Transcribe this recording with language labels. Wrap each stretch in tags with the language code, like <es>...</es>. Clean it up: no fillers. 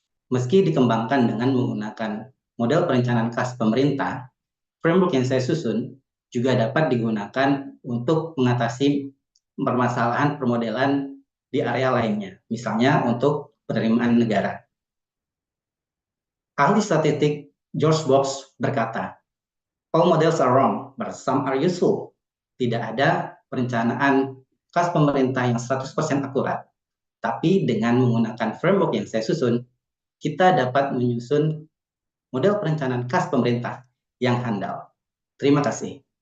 <id>Meski dikembangkan dengan menggunakan model perencanaan khas pemerintah, framework yang saya susun juga dapat digunakan untuk mengatasi permasalahan permodelan di area lainnya, misalnya untuk penerimaan negara. Ahli statistik</id> <en>George Box</en> <id>berkata,</id> <en>"All models are wrong, but some are useful."</en> <id>Tidak ada perencanaan khas pemerintah yang 100% akurat. Tapi dengan menggunakan framework yang saya susun, kita dapat menyusun model perencanaan khas pemerintah yang handal. Terima kasih.</id>